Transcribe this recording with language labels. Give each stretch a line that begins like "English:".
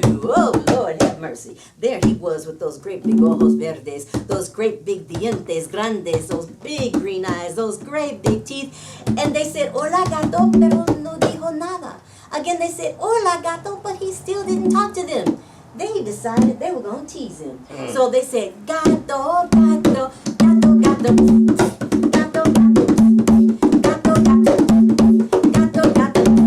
English: Oh, Lord have mercy. There he was with those great big
Spanish: ojos verdes,
English: those great big
Spanish: dientes grandes,
English: those big green eyes, those great big teeth. And they said,
Spanish: hola gato, pero no dijo nada.
English: Again, they said,
Spanish: hola gato,
English: but he still didn't talk to them. They decided they were going to tease him. So they said,
Spanish: gato, gato, gato, gato, gato, gato, gato, gato, gato.